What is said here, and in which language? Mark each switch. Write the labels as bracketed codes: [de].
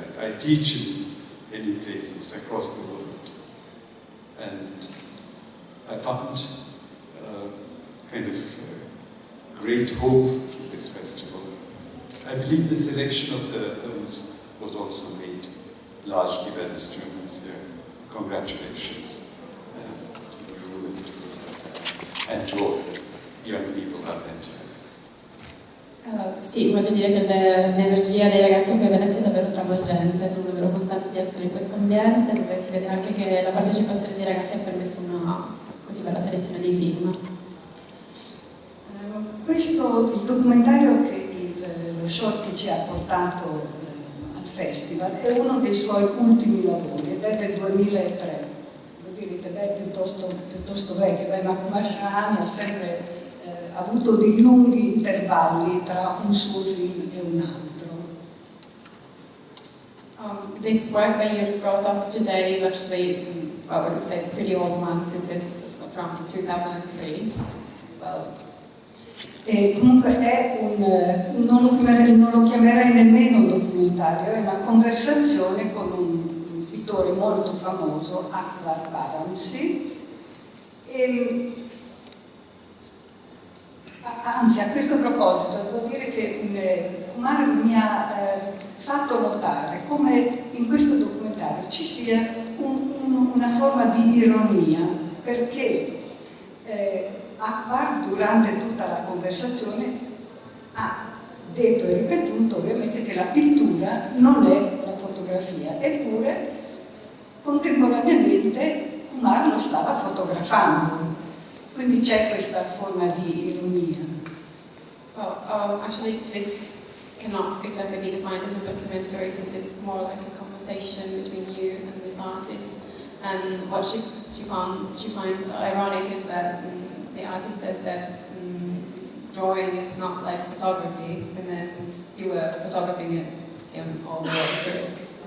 [en] I teach in many places across the world, and I found kind of great hope through this festival. I believe the selection of the films was also made largely by the students here. Congratulations to you and to all the young people out there. [it] Sì, voglio dire che l'energia dei ragazzi qui a Venezia è davvero travolgente, sono davvero contento di essere in questo ambiente dove si vede anche che la partecipazione dei ragazzi ha permesso una così bella selezione dei film. Questo, il documentario che lo short che ci ha portato al festival è uno dei suoi ultimi lavori ed è del 2003. Voi direte, beh, piuttosto vecchio, ma Kumar Shahani ha sempre avuto dei lunghi intervalli tra un suo film e un altro. [en] This work that you brought us today is actually, well, we could say a pretty old one since it's from 2003. Well, [it] E comunque è non lo chiamerei nemmeno un documentario, è una conversazione con un pittore molto famoso, Akbar Baramsi. Anzi, a questo proposito devo dire che Kumar mi ha fatto notare come in questo documentario ci sia una forma di ironia, perché Akbar durante tutta la conversazione ha detto e ripetuto ovviamente che la pittura non è la fotografia, eppure contemporaneamente Kumar lo stava fotografando, quindi c'è questa forma di ironia. [en] Well, actually this cannot exactly be defined as a documentary since it's more like a conversation between you and this artist, and what she finds ironic is that the artist says that drawing is not like photography, and then you were photographing it all the way through.